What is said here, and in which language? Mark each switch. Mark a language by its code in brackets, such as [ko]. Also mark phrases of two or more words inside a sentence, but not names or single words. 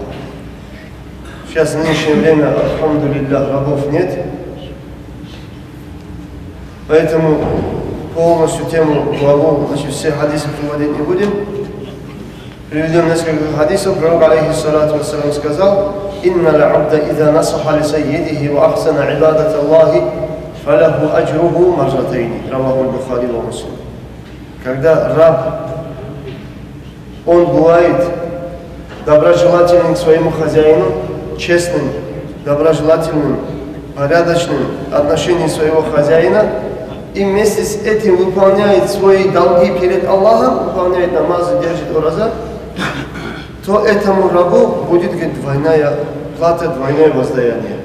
[ru] Сейчас в нынешнее время, альхамдулиллах, рабов нет, поэтому полностью тему главу, значит, все хадисы приводить не будем. Приведем несколько хадисов. Пророк, [ar] عليه الصلاة والسلام, [ru] сказал: [ar] «إن العبد إذا نصح لسيده وأحسن عبادة الله فله أجره مرتين». رواه البخاري ومسلم. [ru] Когда раб, он бывает доброжелательным к своему хозяину, честным, доброжелательным, порядочным отношением своего хозяина, и вместе с этим выполняет свои долги перед Аллахом, выполняет намазы, держит ураза, то этому рабу будет, говорит, двойная плата, двойное воздаяние.